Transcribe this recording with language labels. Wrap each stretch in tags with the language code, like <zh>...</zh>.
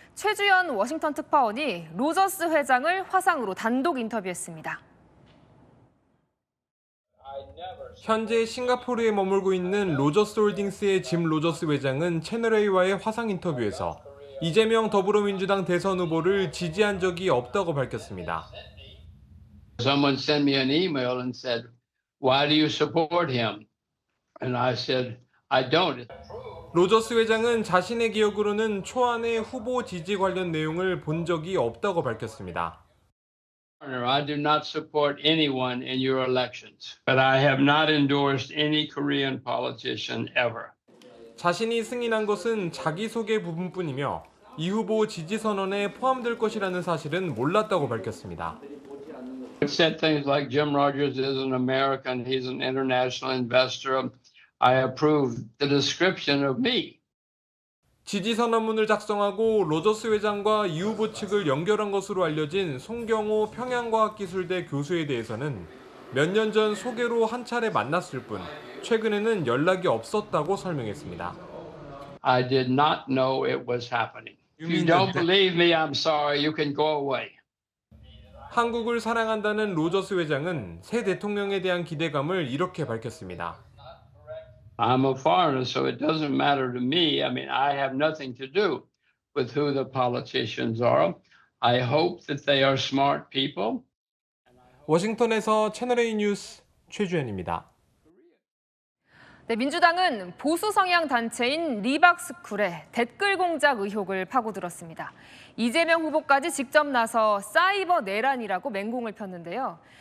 <ko>최주현 워싱턴 특파원이 로저스 회장을 화상으로 단독 인터뷰했습니다. 현재 싱가포르에 머물고 있는 로저스 홀딩스의 짐 로저스 회장은 채널A와의 화상 인터뷰에서 이재명 더불어민주당 대선 후보를 지지한 적이 없다고 밝혔습니다.</ko> <en>Someone sent me an email and said, "Why do you support him?" And I said, "I don't."</en> <ko>로저스 회장은 자신의 기억으로는 초안의 후보 지지 관련 내용을 본 적이 없다고 밝혔습니다.</ko> <en>I do not support anyone in your elections, but I have not endorsed any Korean politician ever.</en> <ko>자신이 승인한 것은 자기소개 부분뿐이며 이 후보 지지 선언에 포함될 것이라는 사실은 몰랐다고 밝혔습니다.</ko> <en>It said things like Jim Rogers is an American, he's an international investor. I approve the description of me.</en> <ko>지지 선언문을 작성하고 로저스 회장과 이 후보 측을 연결한 것으로 알려진 송경호 평양과학기술대 교수에 대해서는 몇 년 전 소개로 한 차례 만났을 뿐 최근에는 연락이 없었다고 설명했습니다.</ko> <en>I did not know it was happening. If you don't believe me, I'm sorry. You can go away.</en> <ko>한국을 사랑한다는 로저스 회장은 새 대통령에 대한 기대감을 이렇게 밝혔습니다.</ko> <en>I'm a foreigner, so it doesn't matter to me. I mean, I have nothing to do with who the politicians are. I hope that they are smart people.</en> <ko>워싱턴에서 채널A 뉴스 최주현입니다. 네, 민주당은 보수 성향 단체인 리박스쿨에 댓글 공작 의혹을 파고들었습니다. 이재명 후보까지 직접 나서 사이버 내란이라고 맹공을 폈는데요.</ko>